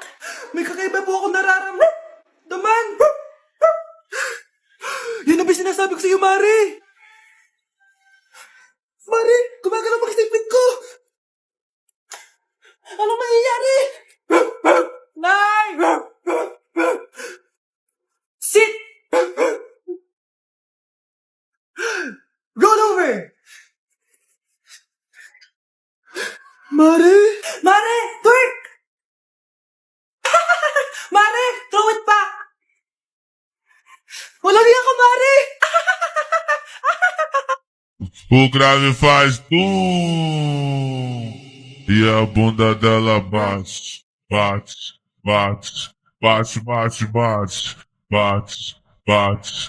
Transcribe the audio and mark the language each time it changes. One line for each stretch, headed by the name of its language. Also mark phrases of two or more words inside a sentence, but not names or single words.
Filipino: May kakaiba po ako nararamdaman. Yan ang ba sinasabi ko sa iyo, Mare? Mare, gumagalaw ang isipin ko. Ano mangyayari? Nay!
English: Sit! Roll over! Mare! Mare! Twerk! Mare! Throw it back!
Filipino: Walang iya ka, Mare!
Portuguese: O grave faz tum e a bunda dela bate, bate, bate, bate, bate, bate, bate, bate.